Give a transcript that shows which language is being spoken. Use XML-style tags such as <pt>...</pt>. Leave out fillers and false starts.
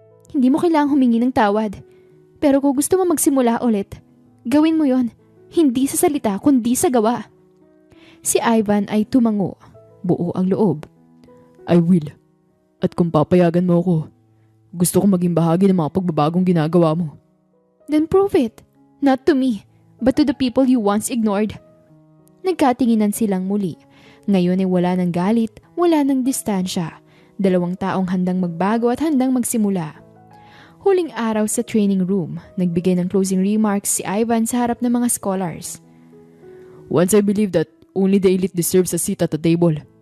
<tl>Hindi mo kailangang humingi ng tawad. Pero kung gusto mo magsimula ulit, gawin mo yon. Hindi sa salita kundi sa gawa. Si Ivan ay tumango. Buo ang loob.</tl> <en>I will.</en> <tl>At kung papayagan mo ako, gusto ko maging bahagi ng mga pagbabagong ginagawa mo.</tl> <en>Then prove it. Not to me, but to the people you once ignored.</en> <tl>Nagkatinginan silang muli. Ngayon ay wala ng galit, wala ng distansya. Dalawang taong handang magbago at handang magsimula. Huling araw sa training room, nagbigay ng closing remarks si Ivan sa harap ng mga scholars.</tl> <en>Once I believed that only the elite deserves a seat at the table.</en>